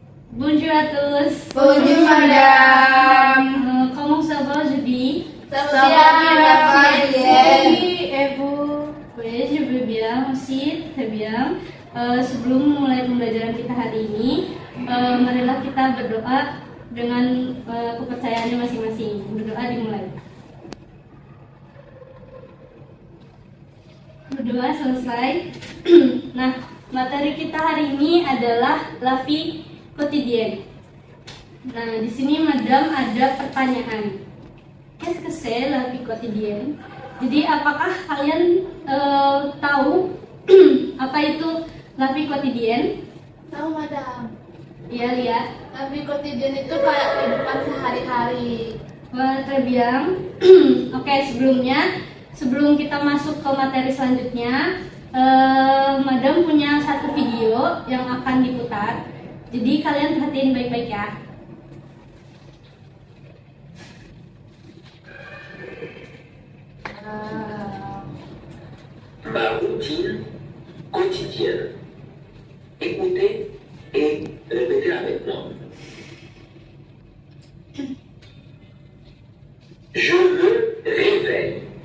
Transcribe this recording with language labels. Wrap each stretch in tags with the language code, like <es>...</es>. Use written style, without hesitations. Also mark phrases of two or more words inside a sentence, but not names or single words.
<fr>Bonjour à tous. Bonjour madame. Comment ça va aujourd'hui? Ça va bien, merci. Et vous? Oui, je vais bien aussi, très bien.</fr> <id>Sebelum mulai pembelajaran kita hari ini, marilah kita berdoa dengan kepercayaannya masing-masing. Berdoa dimulai. Berdoa selesai. Nah, materi kita hari ini adalah</id> <fr>la vie quotidienne.</fr> <id>Nah, di sini madam ada pertanyaan.</id> <fr>Qu'est-ce que c'est la vie quotidienne?</fr> <id>Jadi, apakah kalian tahu apa itu</id> <fr>la vie quotidienne?</fr> <id>Tahu madam. Iya, lihat.</id> <fr>La vie quotidienne</fr> <id>itu kayak kehidupan sehari-hari. Wah,</id> <fr>très bien.</fr> <id>Oke, sebelum kita masuk ke materi selanjutnya, madam punya satu video yang akan diputar. Jadi kalian perhatiin baik-baik ya.</id> <fr>Ma routine quotidienne. Écoutez et répétez avec moi. Je me réveille.</fr>